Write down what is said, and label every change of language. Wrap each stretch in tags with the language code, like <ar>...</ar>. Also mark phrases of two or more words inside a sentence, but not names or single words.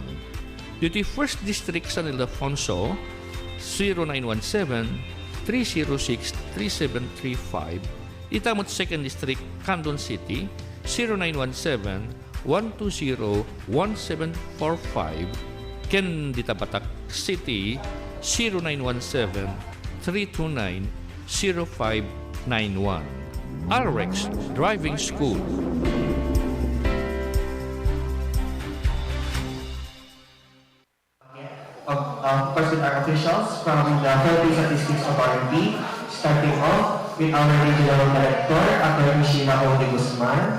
<ilo>Dito 1st District San Ildefonso, 0917-306-3735. Itamot 2nd District Canton City, 0917-120-1745. Ken dita Batak City, 0917-329-0591. RX Driving School.</ilo> <en>First with our officials from the Philippine Statistics Authority, starting off with our Regional Director, Attorney Sheila O. De Guzman.</en>